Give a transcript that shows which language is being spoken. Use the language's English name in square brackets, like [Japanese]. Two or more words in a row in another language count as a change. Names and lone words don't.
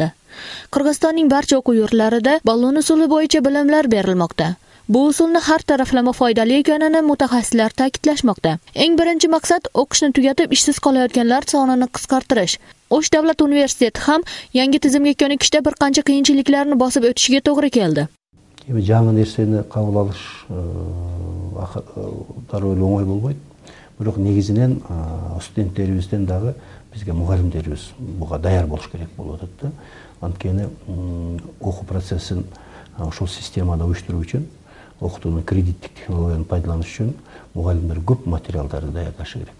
[Uzbek] Qirg'izistonning barcha o'quv yurtlarida ballon usuli bo'yicha bilimlar berilmoqda. Bu usulni har taraflama foydali ekanini mutaxassislar ta'kidlashmoqda. Eng birinchi maqsad o'qishni tugatib ishsiz qolayotganlar sonini qisqartirish. O'sh davlat universiteti ham yangi tizimga ko'nikishda bir qancha qiyinchiliklarni bosib o'tishiga to'g'ri keldi. [Kyrgyz] Жаңы нерсени кабыл алыш дароо оңой болбойт. Бирок негизинен студенттерибизден дагы бизге мугалимдерибиз буга даяр болуш керек болуп атат да. Анткени окуу процессин ошол системада уюштуруу үчүн, окутуунун кредиттик технологияны пайдаланыш үчүн мугалимдер көп материалдарды даярдашы керек.